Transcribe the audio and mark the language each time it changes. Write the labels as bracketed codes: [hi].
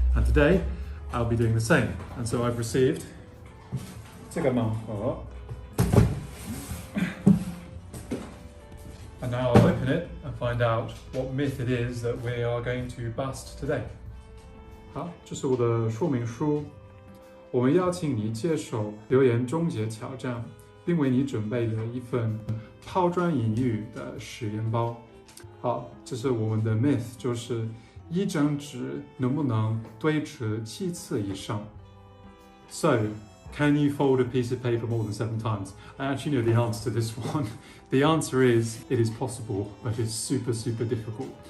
[en] And today I'll be doing the same. And so I've received [zh] 这个盲盒 [en] and now I'll open it and find out what myth it is that we are going to bust today. [zh] 好，这是我的说明书。我们邀请你接受留言终结挑战，并为你准备了一份抛砖引玉的实验包。好，这是我们的 myth， 就是一张纸能不能对折7次以上 ？ [en] So, can you fold a piece of paper more than 7 times? I actually know the answer to this one. The answer is, it is possible, but it's super difficult.